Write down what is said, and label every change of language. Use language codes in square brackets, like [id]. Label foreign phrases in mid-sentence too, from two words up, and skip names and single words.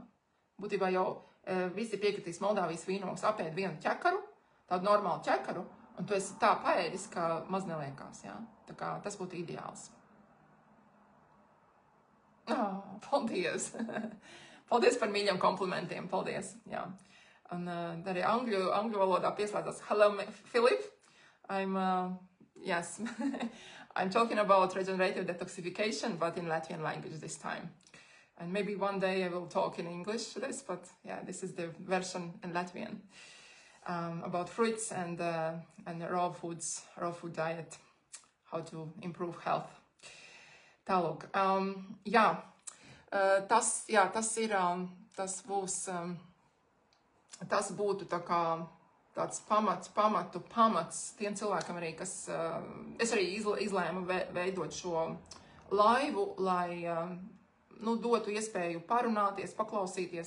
[lv] Būtībā jau visi piekritīs Moldāvijas vīnogs apēd vienu ķekaru, tādu normālu ķekaru, un tu esi tā paēdis, ka maz neliekās, jā. Tā kā tas būtu ideāls. Paldies! Paldies par mīļiem komplimentiem, paldies, jā. Un arī angļu valodā pieslēdzās. [en] Hello, Philip. Yes, I'm talking about regenerative detoxification, but in Latvian language this time. And maybe one day I will talk in English to this, but yeah, this is the version in Latvian about fruits and raw food diet, how to improve health. [lv] Tālūk, tas būtu tā kā tāds pamats tiem cilvēkam arī, kas, es arī izlēmu veidot šo laivu, lai, dotu iespēju parunāties, paklausīties,